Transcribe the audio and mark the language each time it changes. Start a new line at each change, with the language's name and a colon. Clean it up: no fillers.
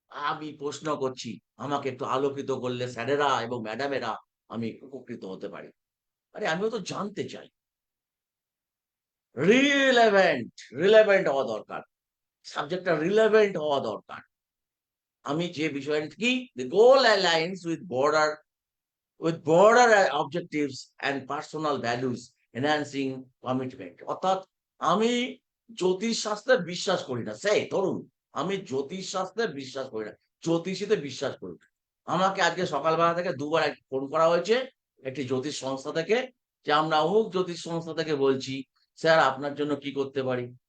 Bangla: আমি প্রশ্ন করছি, আমাকে একটু আলোকিত করলে স্যারেরা এবং ম্যাডামেরা আমি উপকৃত হতে পারি। আরে আমিও তো জানতে চাই। রিলেভেন্ট, রিলেভেন্ট হওয়া দরকার, সাবজেক্টটা রিলেভেন্ট হওয়া দরকার। আমি যে বিষয়টা কি,
English: the goal aligns with broader objectives and personal values enhancing commitment।
Bangla: অর্থাৎ আমি জ্যোতিষ শাস্ত্রে বিশ্বাস করি না, সেই ধরুন আমি জ্যোতিষ শাস্ত্রে বিশ্বাস করি না, জ্যোতিষীতে বিশ্বাস করি না। আমাকে আজকে সকালবেলা থেকে দুবার ফোন করা হয়েছে একটি জ্যোতিষ সংস্থা থেকে, যে আমরা অমুক জ্যোতিষ সংস্থা থেকে বলছি, স্যার আপনার জন্য কি করতে পারি।